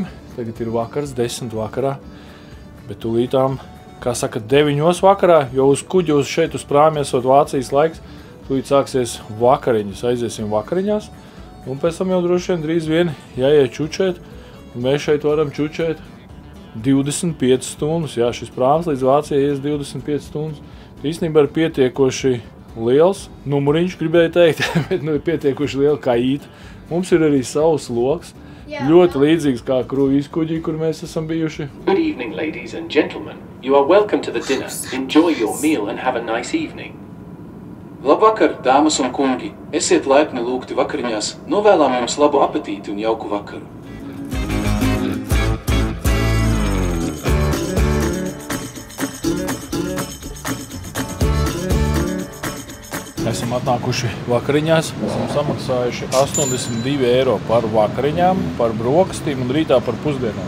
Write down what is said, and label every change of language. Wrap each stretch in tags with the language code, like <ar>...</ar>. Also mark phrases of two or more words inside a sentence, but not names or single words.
<lv>Tagad ir vakars, 10 vakarā, bet tūlītām, kā saka, 9 vakarā, jo uz kuģi šeit uz prāmi esot Vācijas laiks, tūlīt sāksies vakariņas, aiziesim vakariņās, un pēc tam jau droši vien drīz vien jāiet čučēt, un mēs šeit varam čučēt 25 stundas. Jā, šis prāms līdz Vācijai ies 25 stundas. Īstenībā ir pietiekoši liels numuriņš, gribēju teikt, bet ir pietiekoši liela kaīta. Mums ir arī savs loks, ļoti līdzīgs kā kruīzkuģī, kur mēs esam bijuši.</lv> <en>Good evening, ladies and gentlemen. You are welcome to the dinner. Enjoy your meal and have a nice evening.</en> <lv>Labvakar, dāmas un kungi! Esiet laipni lūgti vakariņās, novēlām jums labu apetīti un jauku vakaru. Esam atnākuši vakariņās, esam samaksājuši 82 eiro par vakariņām, par brokastīm un rītā par pusdienām.</lv>